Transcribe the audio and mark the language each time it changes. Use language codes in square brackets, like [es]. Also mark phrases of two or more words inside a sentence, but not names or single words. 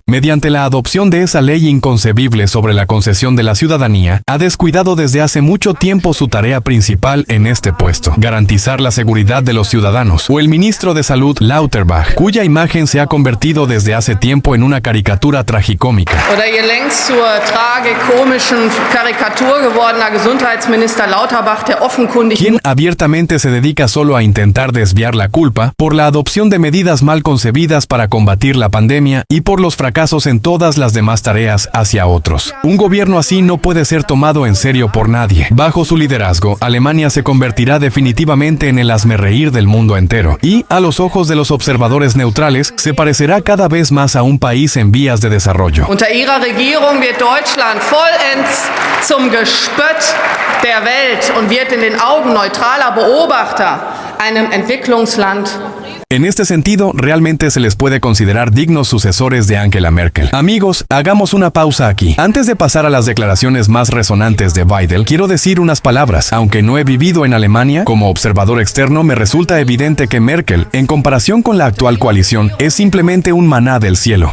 [es] Mediante la adopción de esa ley inconcebible sobre la concesión de la ciudadanía, ha descuidado desde hace mucho tiempo su tarea principal en este puesto, garantizar la seguridad de los ciudadanos. O el ministro de Salud, Lauterbach, cuya imagen se ha convertido desde hace tiempo en una caricatura tragicómica. [de] Oder ihr längst zur tragikomischen Karikatur gewordener Gesundheitsminister Lauterbach, der offenkundig, [es] quien abiertamente se dedica solo a intentar desviar la culpa por la adopción de medidas mal concebidas para combatir la pandemia y por los fracasos en todas las demás tareas hacia otros. Un gobierno así no puede ser tomado en serio por nadie. Bajo su liderazgo, Alemania se convertirá definitivamente en el hazmerreír del mundo entero y, a los ojos de los observadores neutrales, se parecerá cada vez más a un país en vías de desarrollo. [de] Unter ihrer Regierung wird Deutschland vollends zum Gespött der Welt und wird in den Augen neutraler Beobachter einem Entwicklungsland [es] En este sentido, realmente se les puede considerar dignos sucesores de Angela Merkel. Amigos, hagamos una pausa aquí. Antes de pasar a las declaraciones más resonantes de Weidel, quiero decir unas palabras. Aunque no he vivido en Alemania, como observador externo me resulta evidente que Merkel, en comparación con la actual coalición, es simplemente un maná del cielo.